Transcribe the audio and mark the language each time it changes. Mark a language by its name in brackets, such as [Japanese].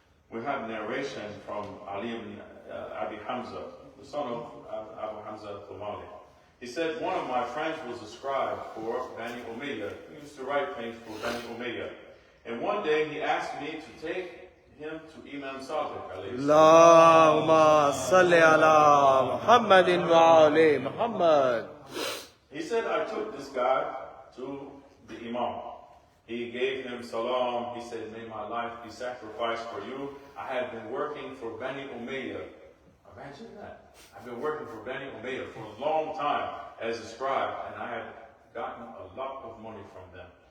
[English] We have narration from Ali ibn Abi Hamza, the son of Abu Hamza al-Thumali. He said, one of my friends was a scribe for Bani Umayyah. He used to write things for Bani Umayyah. And one day he asked me to take him to Imam Sadiq. [Arabic] اللهم صل على محمد وآل محمد. [English] He said, I took this guy to the Imam. He gave him salam. He said, may my life be sacrificed for you. I have been working for Bani Umayyah. Imagine that. I've been working for Bani Umayyah for a long time as a scribe, and I have gotten a lot of money from them.